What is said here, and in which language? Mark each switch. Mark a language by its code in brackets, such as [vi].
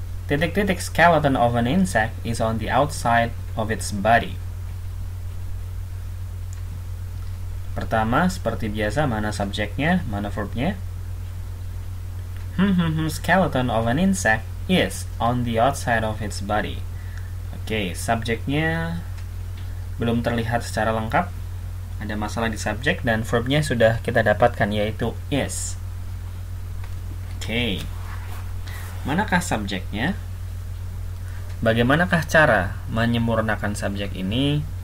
[id] Titik-titik [en] skeleton of an insect is on the outside of its body. [id] Pertama, seperti biasa, mana subjeknya, mana verbnya? [en] Skeleton of an insect is on the outside of its body. [id] Oke, subjeknya belum terlihat secara lengkap. Ada masalah di subjek, dan verbnya sudah kita dapatkan, yaitu is. Oke, manakah subjeknya? Bagaimanakah cara menyempurnakan subjek ini?